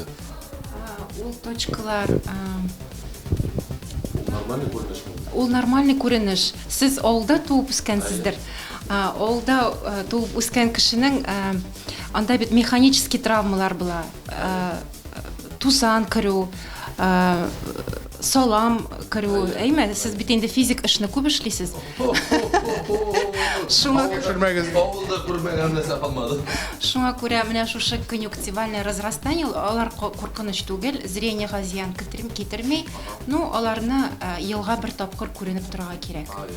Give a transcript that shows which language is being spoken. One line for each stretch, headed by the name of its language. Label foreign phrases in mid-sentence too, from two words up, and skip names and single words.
Tatar: Ул точкалар Нормальный күренеш. Ул нормальный күренеш. Сез авылда туып үскәнсездер. Авылда туып үскән кешенең анда бит механический травмалар була. Тузан кіру, салам кіру. Әйме, сез бит инде физик эшне күп эшлисез. Авылда күрмәгән нәрсә калмады. Шуңа күрә менә шушы
Russian: конъюнктивальное разрастание,
Tatar: алар куркыныч түгел, зрениегә зыян китерми. Ну, аларны елга бер тапкыр күренеп торырга кирәк.